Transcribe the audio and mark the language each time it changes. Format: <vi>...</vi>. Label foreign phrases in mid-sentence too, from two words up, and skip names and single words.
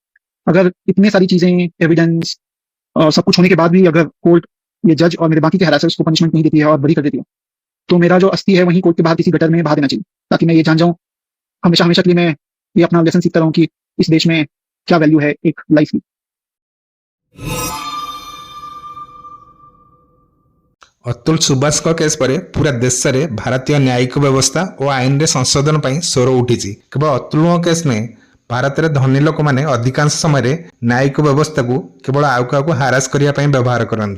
<hi>अगर इतने सारी चीजें, एविडेंस सब कुछ होने के बाद भी अगर कोर्ट, ये जज और मेरे बाकी के हरासर्स को पनिशमेंट नहीं देती है और बरी कर देती है, तो मेरा जो अस्थि है वहीं कोर्ट के बाहर किसी गटर में बहा देना चाहिए, ताकि मैं ये जान जाऊं हमेशा हमेशा के लिए, मैं ये अपना लेसन सीखता रहूं कि इस देश में क्या वैल्यू है एक लाइफ की।</hi> <or>ଅତୁଲ ସୁବାସଙ୍କ କେସ୍ ପରେ ପୁରା ଦେଶରେ ଭାରତୀୟ ନ୍ୟାୟିକ ବ୍ୟବସ୍ଥା ଓ ଆଇନରେ ସଂଶୋଧନ ପାଇଁ ସ୍ୱର ଉଠିଛି। କେବଳ ଅତୁଲଙ୍କ କେସ୍ ନୁହେଁ, ଭାରତରେ ଧନୀ ଲୋକମାନେ ଅଧିକାଂଶ ସମୟରେ ନ୍ୟାୟିକ ବ୍ୟବସ୍ଥାକୁ କେବଳ ଆଉ କାହାକୁ ହାରାସ କରିବା ପାଇଁ ବ୍ୟବହାର କରନ୍ତି।</or>